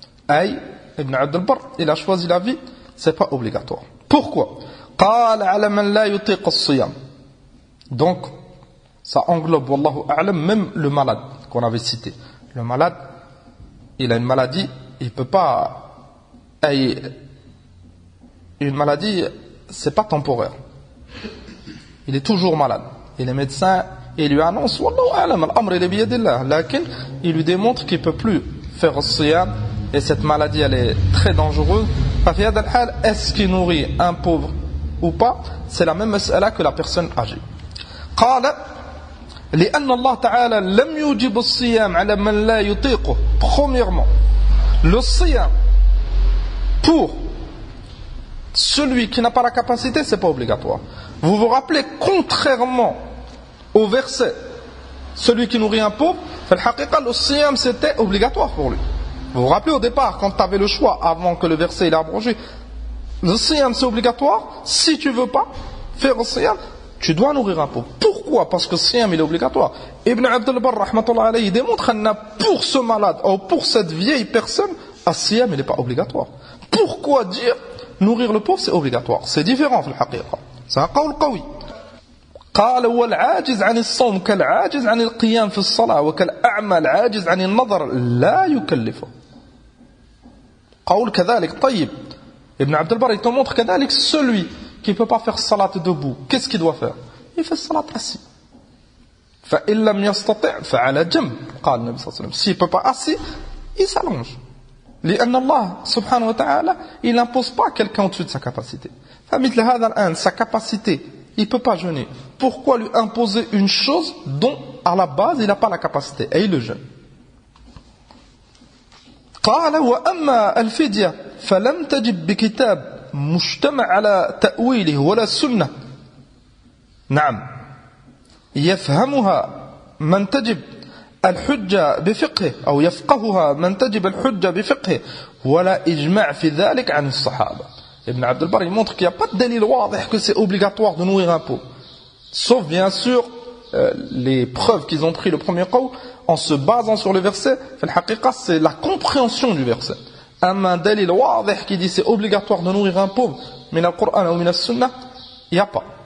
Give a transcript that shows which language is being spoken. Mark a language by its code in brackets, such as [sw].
[fr] أي ابن عبد البر il a choisi la vie, c'est pas obligatoire. Pourquoi? [ar] قال على من لا يطيق الصيام. [fr] Donc ça englobe wallahu a'lam même le malade qu'on avait cité. Le malade, il a une maladie, il peut pas. Une maladie, c'est pas temporaire. Il est toujours malade. Et les médecins, ils lui annoncent wallahu a'lam, al-amr il est biyadillah, lakin il lui démontre qu'il peut plus faire as-siyam et cette maladie elle est très dangereuse. Fi hada al-hal, est-ce qu'il nourrit un pauvre ou pas? C'est la même mas'ala que la personne âgée. [ar] قال لأن الله تعالى لم يوجب الصيام على من لا يطيقه. [fr] Premièrement, le siyam pour celui qui n'a pas la capacité, c'est pas obligatoire. Vous vous rappelez, contrairement au verset, celui qui nourrit un pauvre, le siyam c'était obligatoire pour lui. Vous vous rappelez au départ, quand tu avais le choix, avant que le verset il a abrogé, le siyam c'est obligatoire. Si tu veux pas faire le siyam, tu dois nourrir un pauvre. Pourquoi Pourquoi? Parce que siyam, il est obligatoire. Ibn Abd al-Barr, rahmatullah alayhi, il démontre que pour ce malade, ou pour cette vieille personne, siyam, il n'est pas obligatoire. Pourquoi dire nourrir le pauvre, c'est obligatoire? C'est différent, في الحقيقة. C'est un قول قوي. [ar] قال والعاجز عن الصوم كالعاجز عن القيام في الصلاة وكالأعمى العاجز عن النظر لا يكلفه. قول كذلك طيب. [fr] Ibn Abd al-Barr, il te montre كذلك celui qui ne peut pas faire salat debout, qu'est-ce qu'il doit faire? Il fait salat assis. فإن لم يستطع فعلى جنب. [ar] قال النبي صلى الله عليه وسلم. [fr] S'il ne peut pas assis, il s'allonge. لأن الله سبحانه وتعالى il n'impose pas quelqu'un au-dessus de sa capacité. فمثل هذا الآن sa capacité, il ne peut pas jeûner. Pourquoi lui imposer une chose dont à la base il n'a pas la capacité et il le jeûne? [ar] قال وأما الفدية فلم تجب بكتاب مجتمع على تأويله ولا السنة. نعم يفهمها من تجب الحجة بفقه أو يفقهها من تجب الحجة بفقه ولا إجماع في ذلك عن الصحابة. [fr] Ibn Abd al-Barr il montre qu'il n'y a pas de dalil واضح que c'est obligatoire de nourrir un pauvre, sauf bien sûr les preuves qu'ils ont pris le premier qawl en se basant sur le verset. في الحقيقة c'est la compréhension du verset. Un dalil واضح qui dit c'est obligatoire de nourrir un pauvre من القرآن ou من السنة, il n'y a pas.